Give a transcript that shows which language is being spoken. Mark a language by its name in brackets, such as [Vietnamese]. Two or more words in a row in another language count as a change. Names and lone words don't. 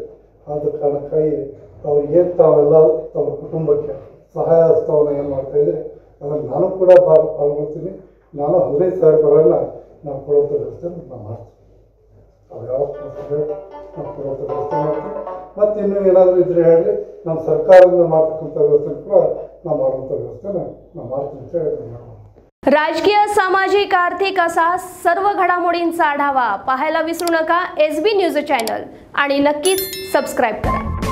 [Kannada] ಆದ ಕಾರಣಕ್ಕಾಗಿ ಅವ್ರಿಗೇನು ತಾವೆಲ್ಲ ತಮ್ಮ ಕುಟುಂಬಕ್ಕೆ ಸಹಾಯ ಹಸ್ತವನ್ನು ಏನು ಮಾಡ್ತಾಯಿದ್ರೆ ಅದನ್ನು ನಾನು ಕೂಡ ಪಾಲ್ಗೊಳ್ತೀನಿ. ನಾನು 15,000 ನಾವು ಕೊಡುವಂಥ ವ್ಯವಸ್ಥೆ ನಾವು ಮಾಡ್ತೀವಿ. ಅವ್ರು ಯಾವ ನಾವು ಕೊಡುವಂಥ ವ್ಯವಸ್ಥೆ ಮಾಡ್ತೀವಿ. ಮತ್ತು ಇನ್ನೂ ಏನಾದರೂ ಇದ್ದರೆ ಹೇಳಿ ನಮ್ಮ ಸರ್ಕಾರದಿಂದ ಮಾಡ್ತಕ್ಕಂಥ ವ್ಯವಸ್ಥೆ ಕೂಡ ನಾವು ಮಾಡುವಂಥ ವ್ಯವಸ್ಥೆನ ನಾವು ಮಾಡ್ತೀವಿ ಅಂತ ಹೇಳಿ ನಾವು [Marathi] राजकीय, सामाजिक, आर्थिक असा सर्व घडामोडींचा आढावा पाहायला विसरू नका SB न्यूज चॅनल आणि नक्कीच सबस्क्राईब करा.